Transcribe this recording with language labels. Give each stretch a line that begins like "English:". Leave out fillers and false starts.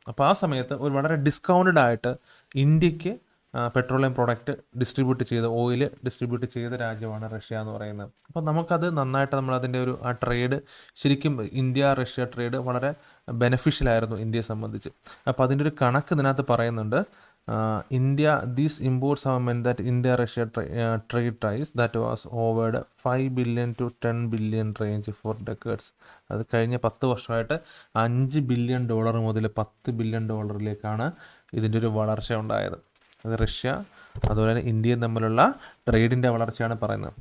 Malayalam: അപ്പോൾ ആ സമയത്ത് ഒരു വളരെ ഡിസ്കൗണ്ടഡ് ആയിട്ട് ഇന്ത്യക്ക് പെട്രോളിയം പ്രോഡക്റ്റ് ഡിസ്ട്രിബ്യൂട്ട് ചെയ്ത്, ഓയിൽ ഡിസ്ട്രിബ്യൂട്ട് ചെയ്ത രാജ്യമാണ് റഷ്യ എന്ന് പറയുന്നത്. അപ്പോൾ നമുക്കത് നന്നായിട്ട് നമ്മളതിൻ്റെ ഒരു ആ ട്രേഡ്, ശരിക്കും ഇന്ത്യ റഷ്യ ട്രേഡ് വളരെ ബെനഫിഷ്യലായിരുന്നു ഇന്ത്യയെ സംബന്ധിച്ച്. അപ്പോൾ അതിൻ്റെ ഒരു കണക്ക് ഇതിനകത്ത് പറയുന്നുണ്ട്.
English: India, these imports have meant that India-Russia trade ties that was over 5 billion to 10 billion range for decades.
Malayalam: അത് കഴിഞ്ഞ 10 വർഷമായിട്ട് $5 ബില്യൺ മുതൽ $10 ബില്യൺ ഇതിൻ്റെ ഒരു വളർച്ച ഉണ്ടായത്. അത് റഷ്യ അതുപോലെ തന്നെ ഇന്ത്യയും തമ്മിലുള്ള ട്രേഡിൻ്റെ വളർച്ചയാണ് പറയുന്നത്.